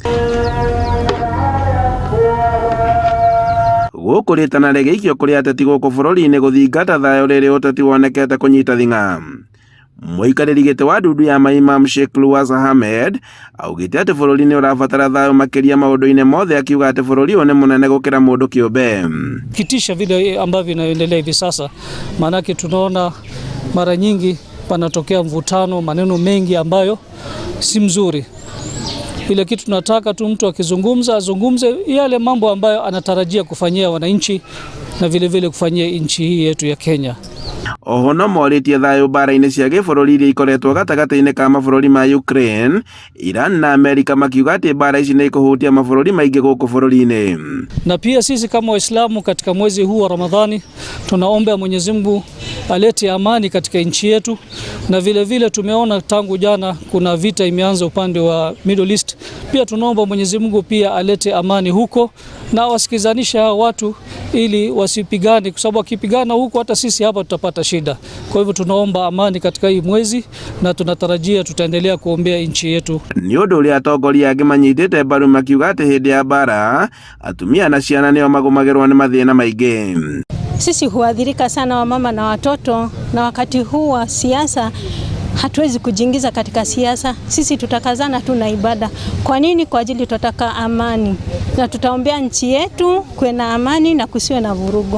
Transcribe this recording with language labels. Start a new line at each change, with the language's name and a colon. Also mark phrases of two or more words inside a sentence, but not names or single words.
Kikuyu: Gũkũ rĩtana rĩgĩikio kũrĩ ateti gũkũ bũrũri-inĩ gũthingata thayũ rĩrĩ ũteti wonekete kũnyita thing'a. Mũikarĩri gĩtĩ wa ndundu ya Imam Sheikh Luwaz Ahmed augĩte atĩ bũrũri nĩ ũrabatara thayũ makĩria maũndũ-inĩ mothe, akiuga atĩ bũrũri ũyũ nĩ mũnene gũkĩra mũndũ kĩũmbe.
Swahili: Kitisha vile ambavyo inaendelea hivi sasa, maanake tunaona mara nyingi panatokea mvutano, maneno mengi ambayo si mzuri. Ile kitu tunataka tu mtu akizungumza azungumze yale mambo ambayo anatarajia kufanyia wananchi na vile vile kufanyia nchi hii yetu ya Kenya.
Kikuyu: Oho no morĩtie thayũ mbara-inĩ cia gĩbũrũri iria ikoretwo gatagatĩ-inĩ ka mabũrũri ma Ukraine, Iran na Amerika, makiuga atĩ mbara ici nĩ ikũhutia mabũrũri maingĩ gũkũ bũrũri-inĩ.
Swahili: Na pia sisi kama Waislamu katika mwezi huu wa Ramadhani tunaomba Mwenyezi Mungu alete amani katika nchi yetu, na vile vile tumeona tangu jana kuna vita imeanza upande wa Middle East. Pia tunaomba Mwenyezi Mungu pia alete amani huko na wasikizanisha watu ili wasipigane, kwa sababu wakipigana huko hata sisi hapa tutapata shida. Kwa hivyo tunaomba amani katika hii mwezi na tunatarajia tutaendelea kuombea nchi yetu.
Kikuyu: Ni ũndũ ũrĩa atongoria angĩ manyitĩte mbaru makiuga atĩ hĩndĩ ya mbara atumia na ciana nĩo magũmagĩrwo nĩ mathĩna maingĩ.
Swahili: Sisi huadhirika sana wamama na watoto, na wakati huu wa siasa hatuwezi kujiingiza katika siasa. Sisi tutakazana tu na ibada. Kwa nini? Kwa ajili tutataka amani na tutaombea nchi yetu kuwe na amani na kusiwe na vurugu.